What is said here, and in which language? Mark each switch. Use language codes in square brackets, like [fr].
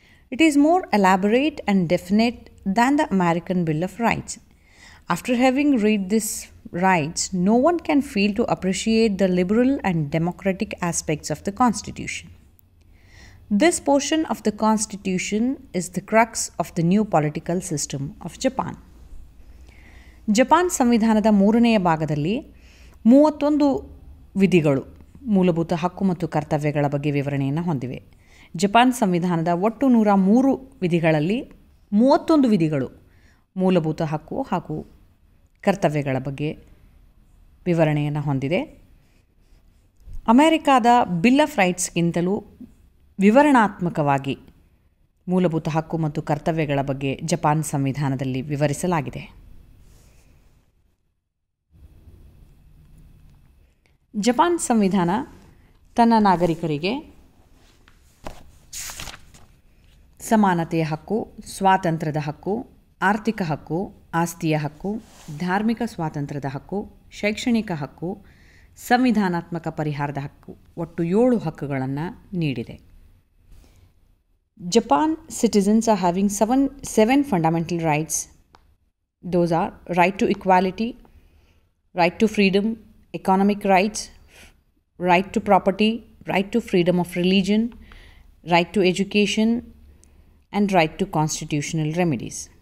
[en] It is more elaborate and definite than the American Bill of Rights. After having read these rights, no one can fail to appreciate the liberal and democratic aspects of the Constitution. This portion of the Constitution is the crux of the new political system of Japan. [kn] Japan ಸಂವಿಧಾನದ 3ನೇ ಭಾಗದಲ್ಲಿ 31 ವಿಧಿಗಳು ಮೂಲಭೂತ ಹಕ್ಕು ಮತ್ತು ಕರ್ತವ್ಯಗಳ ಬಗ್ಗೆ ವಿವರಣೆಯನ್ನು ಹೊಂದಿವೆ. Japan ಸಂವಿಧಾನದ ಒಟ್ಟು 103 ವಿಧಿಗಳಲ್ಲಿ 31 ವಿಧಿಗಳು ಮೂಲಭೂತ ಹಕ್ಕು ಹಾಗೂ ಕರ್ತವ್ಯಗಳ ಬಗ್ಗೆ ವಿವರಣೆಯನ್ನು ಹೊಂದಿದೆ. ಅಮೆರಿಕಾದ ಬಿಲ್ ಆಫ್ ರೈಟ್ಸ್ಗಿಂತಲೂ ವಿವರಣಾತ್ಮಕವಾಗಿ ಮೂಲಭೂತ ಹಕ್ಕು ಮತ್ತು ಕರ್ತವ್ಯಗಳ ಬಗ್ಗೆ ಜಪಾನ್ ಸಂವಿಧಾನದಲ್ಲಿ ವಿವರಿಸಲಾಗಿದೆ. ಜಪಾನ್ ಸಂವಿಧಾನ ತನ್ನ ನಾಗರಿಕರಿಗೆ ಸಮಾನತೆಯ ಹಕ್ಕು, ಸ್ವಾತಂತ್ರ್ಯದ ಹಕ್ಕು, ಆರ್ಥಿಕ ಹಕ್ಕು, ಆಸ್ತಿಯ ಹಕ್ಕು, ಧಾರ್ಮಿಕ ಸ್ವಾತಂತ್ರ್ಯದ ಹಕ್ಕು, ಶೈಕ್ಷಣಿಕ ಹಕ್ಕು, ಸಂವಿಧಾನಾತ್ಮಕ ಪರಿಹಾರದ ಹಕ್ಕು, ಒಟ್ಟು 7 ಹಕ್ಕುಗಳನ್ನು ನೀಡಿದೆ. [en] Japan citizens are having seven fundamental rights. Those are right to equality, right to freedom, economic rights, right to property, right to freedom of religion, right to education, and right to constitutional remedies.